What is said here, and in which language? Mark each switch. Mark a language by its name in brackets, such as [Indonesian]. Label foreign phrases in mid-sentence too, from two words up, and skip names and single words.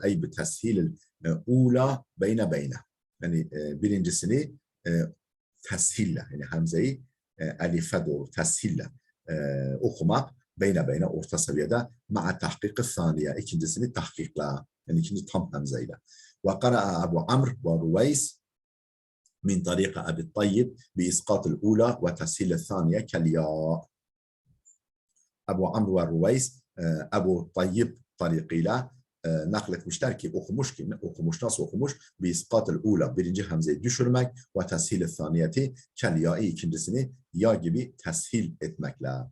[Arabic] أي بتسهيل الأولى بين. [Turkish] Yani birincisini teshille yani hamzeyi elife doğru teshille okumak beyne orta seviyede [Arabic] مع تحقيق الثانية. [Turkish] İkincisini tahkikla yani ikinci tam hamzeyle. [Arabic] وقرأ أبو عمرو ورويس من طريق أبي الطيب بإسقاط الأولى وتسهيل الثانية كالياء. [Turkish] Ebu Amr ve Ruveys Ebu Tayyib tarikiyle nakletmişler ki okumuş nasıl okumuş? [Arabic] بإسقاط الأولى [Turkish] birinci hamzeyi düşürmek [Arabic] وتسهيل الثانية كالياء [Turkish] ikincisini ya gibi teshil etmekle.